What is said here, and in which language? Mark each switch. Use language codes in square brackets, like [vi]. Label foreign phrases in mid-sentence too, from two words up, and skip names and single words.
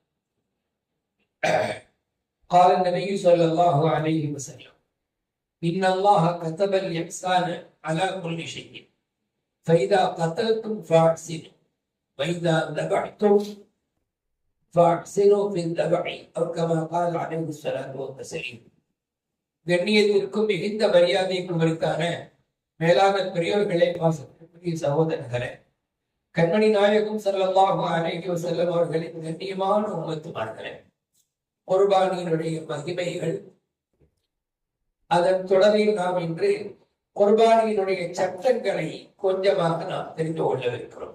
[ar] قال النبي صلى الله عليه وسلم: إن الله كتب الإحسان على كل شيء، فإذا قتلتم فأحسنوا، وإذا ذبحتم فأحسنوا في الذبح، أو كما قال عليه الصلاة والسلام. [ta] கண்ணியத்திற்கும் மிகுந்த மரியாதைக்கும் உரித்தான மேலான பெரியோர்களே, பாசத்திற்குரிய சகோதரர்களே, கண்மணி நாயகம் [ar] صلى الله عليه وسلم [ta] அவர்களின் கண்ணியமான உம்மத்துமார்களே, குர்பானியினுடைய மகிமைகள், அதன் தொடரில் நாம் இன்று குர்பானியினுடைய சட்டங்களை கொஞ்சமாக நாம் தெரிந்து கொள்ளவிருக்கிறோம்.